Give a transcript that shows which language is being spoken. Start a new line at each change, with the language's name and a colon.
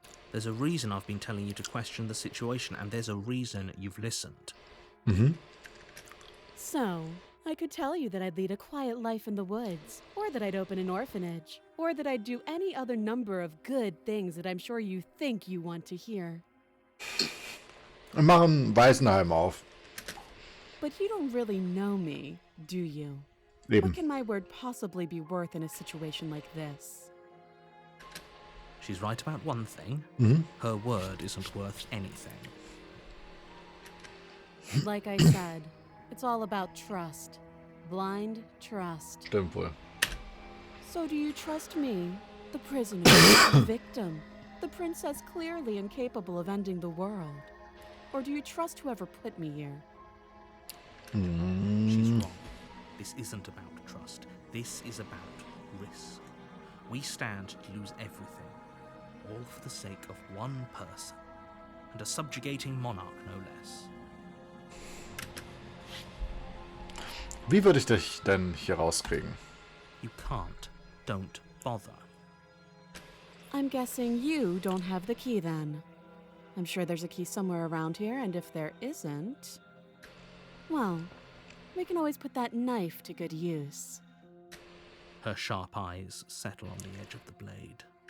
English: There's a reason I've been telling you to question the situation, and there's a reason you've listened. So, I could tell you that I'd lead a quiet life in the woods, or that I'd open an orphanage, or that I'd do any other number of good things that I'm sure you think you want to hear.
German: Wir machen Waisenheim auf.
English: But you don't really know me, do you?
German: Eben.
English: What can my word possibly be worth in a situation like this? She's right about one thing. Her word isn't worth anything. Like I said, it's all about trust. Blind trust.
German: Stimmt wohl.
English: So do you trust me, the prisoner, the victim, the princess clearly incapable of ending the world? Or do you trust whoever put me here? She's wrong. This isn't about trust. This is about risk. We stand to lose everything, all for the sake of one person, and a subjugating monarch, no less.
German: Wie würde ich dich denn hier rauskriegen?
English: You can't. Don't bother. I'm guessing you don't have the key then. I'm sure there's a key somewhere around here, and if there isn't, well, we can always put that knife to good use. Her sharp eyes settle on the edge of the blade.